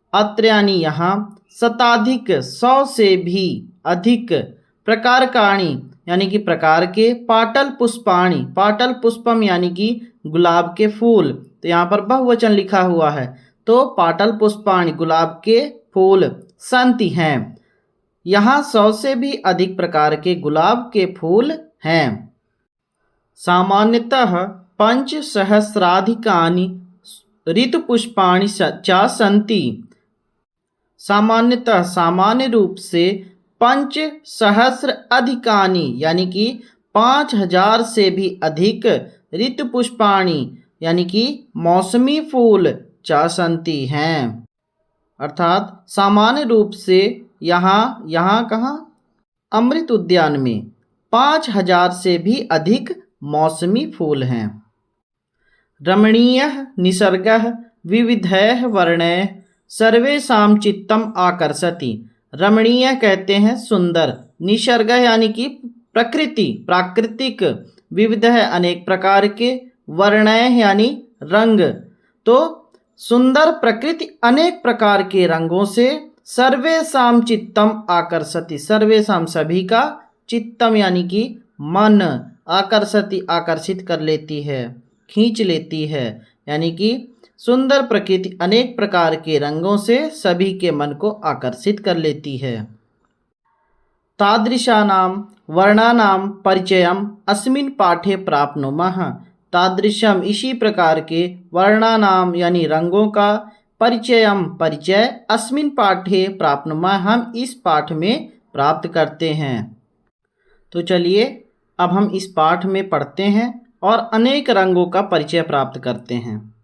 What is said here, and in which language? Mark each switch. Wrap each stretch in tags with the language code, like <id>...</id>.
<hi>अत्र यानी यहाँ, शताधिक 100 से भी अधिक, प्रकारकाणि यानी कि प्रकार के, पाटल पुष्पाणि, पाटल पुष्पम यानी कि गुलाब के फूल, तो यहाँ पर बहुवचन लिखा हुआ है, तो पाटल पुष्पाणि गुलाब के फूल, सन्ति हैं, यहाँ 100 से भी अधिक प्रकार के गुलाब के फूल हैं।</hi> <sa>सामान्यतः 5,000,000 ऋतुपुष्पाणि च सन्ति।</sa> <hi>सामान्यतः, सामान्य रूप से, 5,000,000 अधिकानि यानी कि 5,000 से भी अधिक, ऋतुपुष्पाणि यानी कि मौसमी फूल, च सन्ति हैं, अर्थात सामान्य रूप से यहाँ कहाँ, अमृत उद्यान में 5,000 से भी अधिक मौसमी फूल हैं।</hi> <sa>रमणीयः निसर्गः विविधैः वर्णैः सर्वेषां चित्तम आकर्षति।</sa> <hi>रमणीय कहते हैं सुंदर, निसर्ग यानी कि प्रकृति, प्राकृतिक, विविध है अनेक प्रकार के, वर्णैः यानी रंग, तो सुंदर प्रकृति अनेक प्रकार के रंगों से,</hi> <sa>सर्वेषां चित्तम आकर्षति,</sa> <hi>सर्वेषां सभी का, चित्तम यानी कि मन, आकर्षति आकर्षित कर लेती है, खींच लेती है, यानी कि सुंदर प्रकृति अनेक प्रकार के रंगों से सभी के मन को आकर्षित कर लेती है।</hi> <sa>तादृशानां वर्णानां परिचयम् अस्मिन् पाठे प्राप्नुमः।</sa> <hi>तादृशम इसी प्रकार के, वर्णानाम यानी रंगों का, परिचयम परिचय,</hi> <sa>अस्मिन् पाठे प्राप्नुमः</sa> <hi>हम इस पाठ में प्राप्त करते हैं। तो चलिए अब हम इस पाठ में पढ़ते हैं और अनेक रंगों का परिचय प्राप्त करते हैं।</hi>